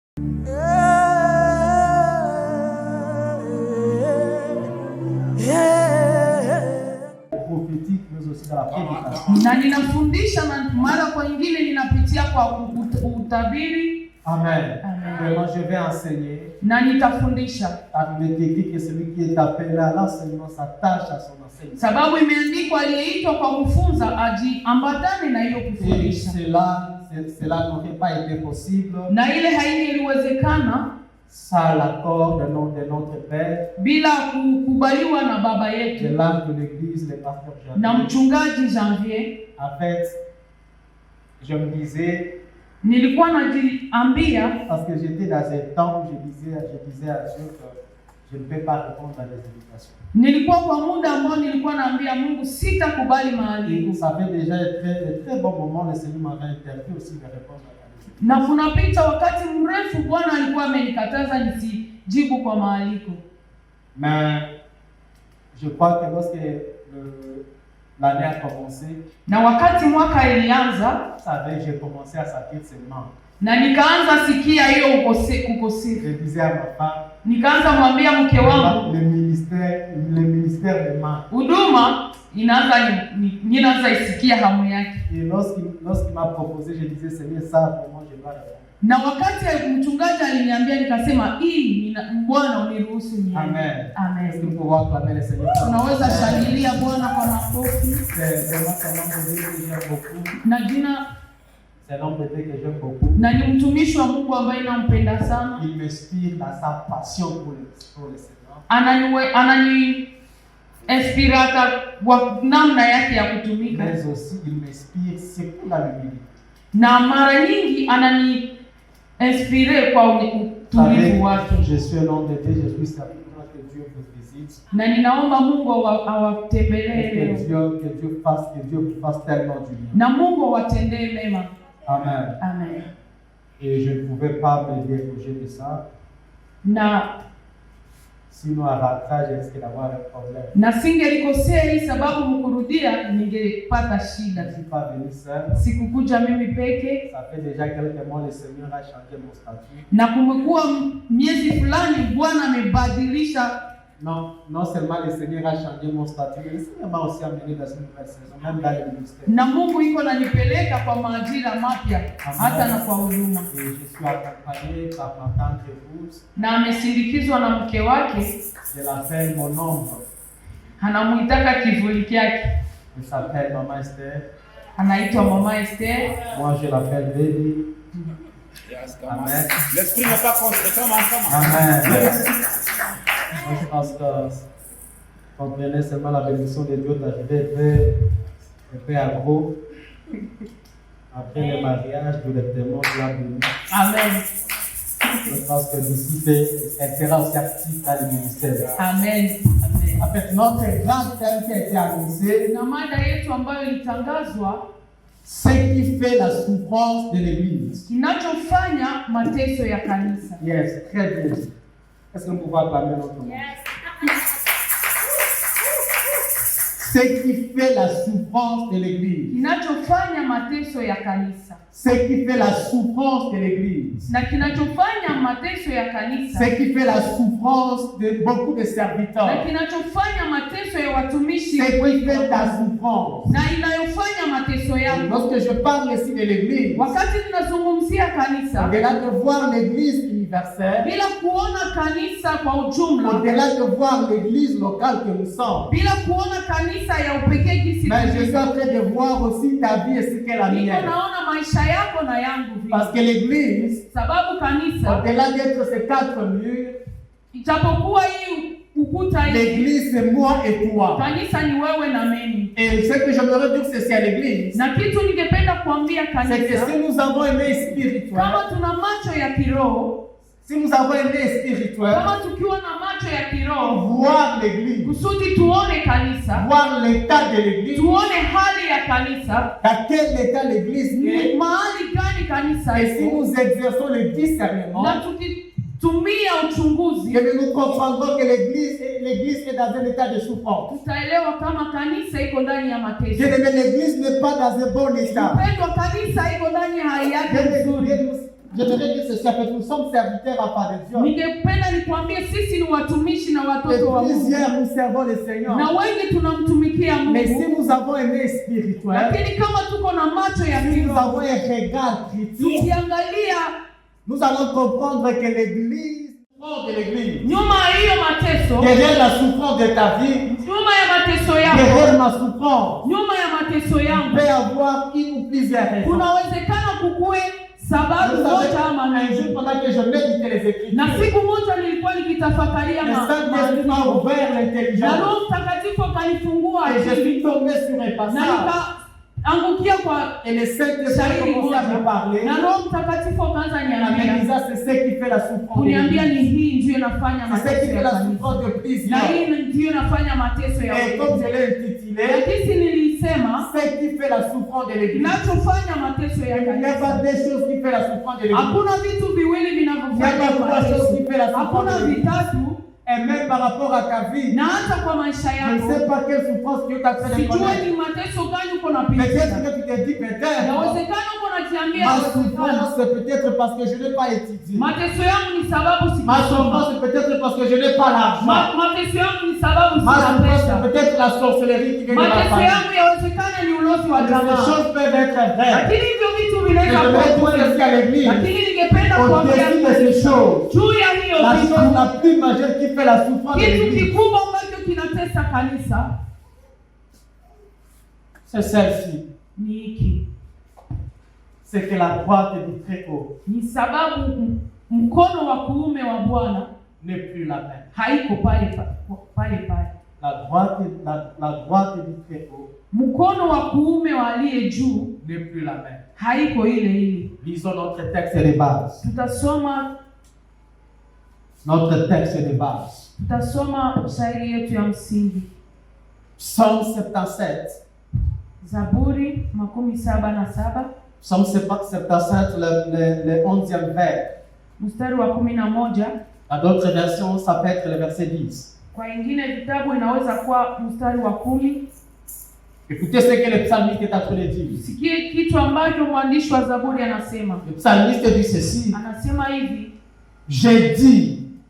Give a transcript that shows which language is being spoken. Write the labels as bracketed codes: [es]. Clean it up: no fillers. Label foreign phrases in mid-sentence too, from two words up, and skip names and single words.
[fr] Prophétique, mais aussi dans la prédication. [sw] Na ninafundisha na mara kwa nyingine ninapitia kwa utabiri. Amen. Amen. [fr] Vraiment, je vais enseigner. [sw] Na nitafundisha. [fr] Avec l'écrit que celui qui est appelé à l'enseignement s'attache à son enseignement. [sw] Sababu imeandikwa aliyeitwa kwa kufunza ajiambatane na hiyo [fr] Et [sw] kufundisha. [fr] cela n'aurait pas été possible [sw] Na ile haingeliwezekana [fr] sans l'accord de notre Père, [sw] bila kukubaliwa na baba [fr] de [sw] yetu [fr] l'âme de l'Église, le pasteur [sw] na [fr] Janvier. [sw] mchungaji Janvier. [fr] En fait, je me disais, [sw] Nilikuwa najiambia [fr] parce que j'étais dans un temps où je disais à Dieu que je ne peux pas répondre à des invitations. [sw] nilikuwa kwa muda ambao nilikuwa naambia Mungu sitakubali [fr] Et [sw] maaliko. [fr] ça fait déjà un très bon moment, le Seigneur m'avait interdit aussi de répondre à des invitations. [sw] Na kunapita wakati mrefu Bwana alikuwa amenikataza nisijibu kwa maaliko. [fr] Mais je crois que lorsque l'année a commencé, [sw] Na wakati mwaka ilianza [fr] vous savez, j'ai commencé à sentir seulement. [sw] na nikaanza sikia hiyo ukosefu. [fr] Je disais à ma femme, [sw] Nikaanza mwambia mke wangu, [fr] le ministère me manque. [sw] huduma ninaanza isikia hamu yake. [fr] Et lorsqu'il m'a proposé, je disais, Seigneur, ça, vraiment, je dois répondre. [sw] Na wakati mchungaji aliniambia nikasema Bwana uniruhusu niende. [fr] Amen. Est-ce que [sw] Amen. [fr] nous pouvons acclamer le Seigneur? [sw] Tunaweza shangilia Bwana kwa makofi. [fr] C'est vraiment un homme de Dieu que j'aime beaucoup. [sw] Na jina [fr] C'est un homme de Dieu que j'aime beaucoup. [sw] na ni mtumishi wa Mungu ambaye nampenda sana. [fr] Il m'inspire dans sa passion pour le Seigneur. [sw] Anani inspiraka kwa namna yake ya kutumika. [fr] Mais aussi, il m'inspire surtout dans l'humilité. [sw] Na mara nyingi anani inspire kwa utulivu wake. [fr] Je suis un homme de Dieu, je suis certain que Dieu vous visite. [sw] Na ninaomba Mungu awatembelee leo. [fr] Que Dieu vous fasse tellement du bien. [sw] Na Mungu awatendee mema. [fr] Amen. [sw] Amen. [fr] Et je ne pouvais pas me déroger de ça. [sw] Na [fr] Sinon, à rentrage, je risquais d'avoir un problème. [sw] na singelikosea hii sababu mkurudia ningepata [fr] Je [sw] shida. [fr] ne suis pas venu seul. [sw] Sikukuja mimi peke. [fr] Ça fait déjà quelques mois, le Seigneur a changé mon statut. [sw] Na kumekuwa miezi fulani Bwana amebadilisha. [fr] Non seulement le Seigneur a changé mon statut, mais le Seigneur m'a aussi amené dans une nouvelle saison, même dans le ministère. [sw] Na Mungu iko nanipeleka kwa maajira mapya hata na kwa huduma. [fr] Et je suis accompagné par ma tante épouse. [sw] Na amesindikizwa na mke wake, [fr] Je l'appelle mon ombre. [sw] anamuitaka kivuli kyake. [fr] Elle s'appelle Maman Esther. [sw] Anaitwa Mama Esther. [fr] Moi, je l'appelle Baby. Amen. L'esprit n'est pas contre, comme ensemble. Amen. Moi, je pense que quand on prenait seulement la bénédiction de Dieu d'arriver un peu à gros. Après le mariage, directement, je l'ai béni. Amen. Je pense que d'ici, elle sera aussi active dans le ministère. Amen. Amen. En fait, notre grand thème qui a été annoncé, [sw] Na mada yetu ambayo ilitangazwa, [fr] ce qui fait la souffrance de l'Église. [sw] kinachofanya mateso ya kanisa. [fr] Yes, très bien. Est-ce que nous pouvons acclamer notre nom? Ce qui fait la souffrance de l'Église. [sw] Kinachofanya mateso ya kanisa. [fr] Ce qui fait la souffrance de l'Église. [sw] Na kinachofanya mateso ya kanisa. [fr] Ce qui fait la souffrance de beaucoup de [sw] Na [fr] serviteurs. [sw] kinachofanya mateso ya watumishi. [fr] Ce qui fait ta souffrance. [sw] Na inayofanya mateso yako. [fr] Lorsque je parle ici de l'Église, [sw] Wakati tunazungumzia kanisa, [fr] au-delà de voir l'Église universelle, [sw] bila kuona kanisa kwa ujumla, [fr] au-delà de voir l'Église locale que nous sommes, [sw] bila kuona kanisa ya upekee kisi, [fr] mais je suis en train de voir aussi ta vie et ce qu'elle a [sw] niko [fr] mienne. [sw] naona maisha yako na yangu vile. [fr] Parce que l'Église, [sw] Sababu kanisa, [fr] au-delà d'être ces quatre murs, [sw] ijapokuwa hii ukuta hii, [fr] l'Église c'est moi et toi. [sw] kanisa ni wewe na mimi. [fr] Et ce que j'aimerais dire c'est à l'Église, [sw] Na kitu ningependa kuambia [fr] c'est que [sw] kanisa, [fr] si nous avons un œil spirituel, [sw] kama tuna macho ya kiroho, [fr] si nous avons un œil spirituel, [sw] kama tukiwa na macho ya kiroho, [fr] voir l'Église, [sw] kusudi tuone kanisa, [fr] voir l'état de l'Église, [sw] tuone hali ya kanisa, [fr] dans quel état l'Église [sw] ni [fr] est, [sw] mahali gani kanisa [fr] et si [sw] iko, [fr] nous exerçons le discernement, [sw] na tukitumia uchunguzi, [fr] que nous comprendrons que l'Église est dans un état de souffrance. [sw] tutaelewa kama kanisa iko ndani ya mateso. [fr] Bien-aimé, l'Église n'est pas dans un bon état. [sw] Mpendwa, kanisa iko ndani ya hali yake nzuri. [fr] Je voudrais dire ceci, en fait, nous sommes serviteurs à part de Dieu. [sw] Ningependa nikwambie sisi ni watumishi na [fr] Et [sw] watoto wa Mungu. [fr] plusieurs nous servons le Seigneur. [sw] Na wengi tunamtumikia [fr] Mais si [sw] Mungu. [fr] nous avons un œil spirituel, [sw] Lakini kama tuko na macho ya [fr] si nous avons [sw] kiroho, [fr] un regard critique, [sw] tukiangalia [fr] nous allons comprendre que l'Église, de l'Église, [sw] nyuma ya hiyo mateso, [fr] derrière la souffrance de ta vie, [sw] nyuma ya mateso yako, [fr] derrière ma souffrance, [sw] nyuma ya mateso [fr] il [sw] yangu, [fr] peut y avoir une ou plusieurs raisons. [sw] kunawezekana kukue sababu [fr] Vous savez, [sw] moja ama [fr] un jour [sw] nyingine. [fr] pendant que je méditais les [sw] Na [fr] Écritures, [sw] siku moja nilikuwa nikitafakaria [fr] le Saint-Esprit m'a ouvert [sw] na [fr] l'intelligence [sw] Roho Mtakatifu akanifungua [fr] et je [sw] akili [fr] suis tombé sur un [sw] na [fr] passage [sw] nikaangukia kwa [fr] et le Saint-Esprit a commencé à me parler. [sw] na Roho Mtakatifu akaanza [fr] La [sw] niambia, [fr] médisance, c'est ce qui fait la souffrance de [sw] kuniambia ni [fr] l'Église. [sw] hii ndiyo inafanya [fr] C'est ce qui [sw] mateso [fr] fait [sw] ya [fr] la [sw] kanisa, [fr] souffrance de [sw] na [fr] plusieurs. [sw] hii ndiyo inafanya mateso ya [fr] Et comme [sw] wengi. [fr] je l'ai intitulé, [sw] Lakini nilisema [fr] ce qui fait la souffrance de l'Église. [sw] kinachofanya mateso ya [fr] Il n'y a [sw] kanisa, [fr] pas deux choses qui font la souffrance de l'Église. [sw] hakuna vitu viwili [fr] Il n'y a [sw] vinavyofanya [fr] pas trois choses qui [sw] mateso, [fr] font la souffrance [sw] hakuna [fr] de l'Église. [sw] vitatu. [fr] Et même par rapport à ta vie, [sw] Na hata kwa maisha [fr] je ne [sw] yako [fr] sais pas quelle souffrance Dieu t'a fait de [sw] sijue [fr] connaître. [sw] ni mateso gani uko [fr] Peut-être [sw] napitia. [fr] que tu te dis, peut-être, [sw] Inawezekana uko najiambia [fr] ma [sw] inawezekana. [fr] souffrance c'est peut-être parce que je n'ai pas étudié. [sw] Mateso yangu ni sababu [fr] Ma [sw] sikusoma. [fr] souffrance c'est peut-être parce que je n'ai pas l'argent. [sw] Mateso yangu ni sababu [fr] Ma [sw] sina [fr] souffrance [sw] pesa. [fr] c'est peut-être la sorcellerie qui vient de la [sw] Mateso [fr] famille. [sw] yangu yawezekana ni ulozi wa [fr] Ces [sw] jamaa. [fr] choses peuvent être vraies. [sw] Lakini hivyo vitu [fr] Je [sw] vinaweza kuwa [fr] vais [sw] kweli. [fr] dire ceci à l'église. [sw] Lakini ningependa kuambia [fr] Au-dessus de ces choses, [sw] juu ya hiyo [fr] la [sw] vitu, [fr] chose la plus majeure qui fait la souffrance de [sw] kitu [fr] l'église, [sw] kikubwa ambacho kinatesa kanisa [fr] c'est celle-ci. [sw] ni hiki. [fr] C'est que la droite du Très-Haut [sw] Ni sababu mkono wa kuume wa Bwana [fr] n'est plus la même. [sw] haiko pale pale. [fr] La droite du Très-Haut [sw] Mkono wa kuume wa aliye juu [fr] n'est plus la même. [sw] haiko ile ile. [fr] Lisons notre texte de base. [sw] Tutasoma [fr] Notre texte de base. [sw] shairi yetu ya msingi, [fr] Psaume 77. [sw] Zaburi 77 [fr] Psaume 77, le 11e vers. [sw] mstari wa 11. [fr] Dans d'autres versions, ça peut être le verset 10. [sw] Kwa ingine vitabu inaweza kuwa mstari wa 10. [fr] Écoutez ce que le psalmiste est en train de dire. [sw] Sikie kitu ambacho mwandishi wa Zaburi anasema. [fr] Le psalmiste dit ceci. [sw] Anasema hivi, [fr] J'ai dit,